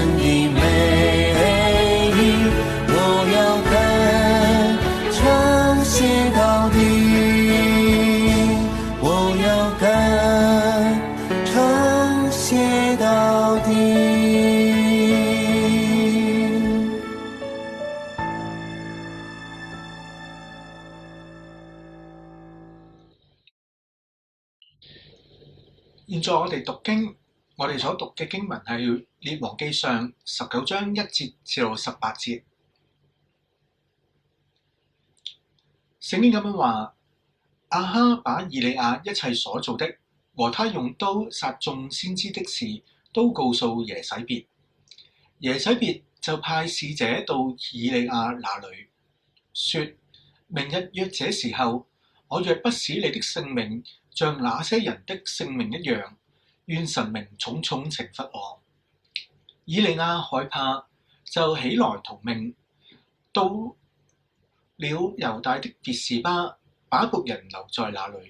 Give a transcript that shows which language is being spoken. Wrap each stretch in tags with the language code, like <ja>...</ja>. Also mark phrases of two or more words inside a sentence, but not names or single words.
<yue>美意，我要跟唱写到底，我要跟唱写到底。現在我哋讀經，我哋所讀嘅經文係《列王記上》19章1節至到18節。聖經咁樣話：亞哈把以利亞一切所做的和他用刀殺眾先知的事，都告訴耶洗別。耶洗別就派使者到以利亞那裏，說：明日約這時候，我若不使你的性命像那些人的性命一樣，願神明重重懲罰我。以利亞害怕，就起來逃命，到了猶大的別是巴，把僕人留在那裏。</yue>